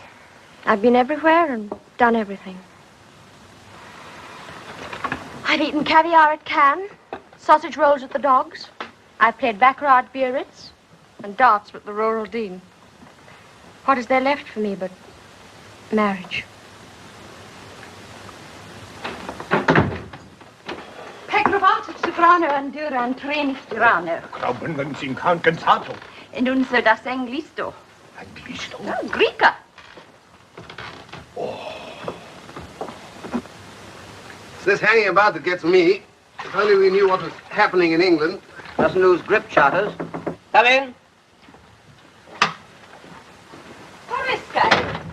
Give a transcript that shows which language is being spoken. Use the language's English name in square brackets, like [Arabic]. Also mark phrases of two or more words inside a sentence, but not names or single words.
[English] I've been everywhere and done everything. I've eaten caviar at Cannes, sausage rolls at the Dogs. I've played baccarat at Biarritz and darts with the Rural Dean. What is there left for me but marriage? Pecrovato, soprano, andura, and treni tirano. Glauben Sie kein cantato. Non so das Anglisto. Anglisto? Oh, Greeka. It's this hanging about that gets me. If only we knew what was happening in England. Mustn't lose grip, Charters. Come in. Morisca.